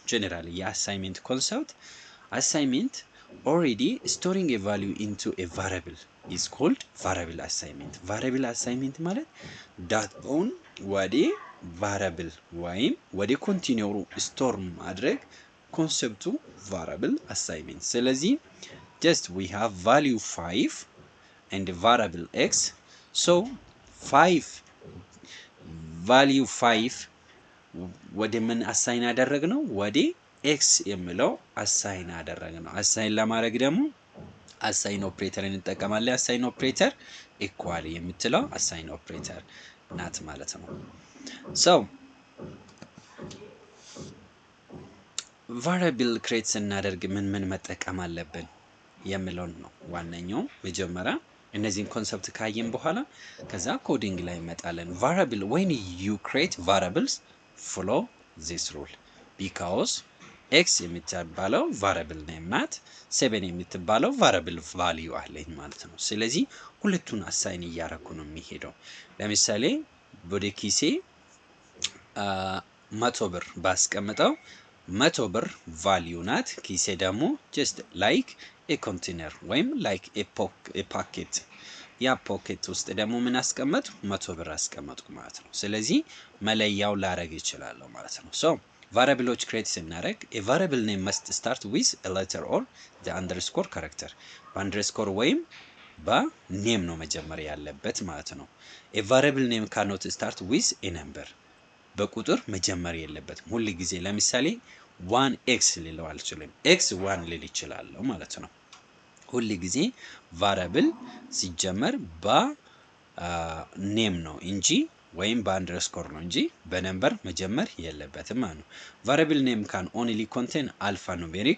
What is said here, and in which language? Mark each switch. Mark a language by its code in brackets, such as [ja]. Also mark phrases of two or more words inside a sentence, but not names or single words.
[en] generally assignment concept assignment already storing a value into a variable is called variable assignment። variable assignment [am] ማለት ዳታውን ወደ ቫሪያብል ወይም ወደ ኮንቲነሩ ስቶር ማድረግ ኮንሰፕቱ [en] variable assignment። [am] ስለዚህ [en] just we have value 5 and variable x. [am] 5 value 5 ወደ ምን አሳይን አደረግነው? ወደ ኤክስ የሚለው አሳይን አደረግነው። አሳይን ለማድረግ ደግሞ [en] assign operator [am] እንጠቀማለን። [en] assign operator [am] ኢኳል የምትለው [en] assign operator [am] ናት ማለት ነው። [en] variable create [am] ስናደርግ ምን መጠቀም አለብን የሚለውን ነው ዋነኛው። መጀመሪያ እነዚህን ኮንሰፕት ካየን በኋላ ከዛ ኮዲንግ ላይ እንመጣለን። ቫሪያብል [en] when you create variables follow this rule because [am] x የምትባለው [en] variable name [am] ናት፣ 7 የምትባለው [en] variable value [am] አለኝ ማለት ነው። ስለዚህ ሁለቱን አሳይን እያደረኩ ነው የሚሄደው። ለምሳሌ ወደ ኪሴ 100 ብር ባስቀምጠው 100 ብር ቫልዩ ናት። ኪሴ ደግሞ [en] just like a container [am] ወይም [en] like a pocket። [am] ያ ፖኬት ውስጥ ደግሞ ምን አስቀመጥ? 100 ብር አስቀመጥኩ ማለት ነው። ስለዚህ መለያው ላረግ ይችላል ማለት ነው። [en] variables create [am] ስናደርግ [en] a variable name must start with a letter or the underscore character። [am] በአንደርስኮር ወይም በኔም ነው መጀመሪያ ያለበት ማለት ነው። [en] a variable name cannot start with a number። [am] በቁጥር መጀመር የለበትም ሁሉ ጊዜ። ለምሳሌ 1x ሊለው አልችልም፣ x1 ሊል ይችላል ማለት ነው። ሁሉ ጊዜ ቫሪያብል ሲጀመር በኔም ነው እንጂ ወይም በአንደርስኮር ነው እንጂ በነምበር መጀመር የለበትም ማለት ነው። [en] variable name can only contain alpha numeric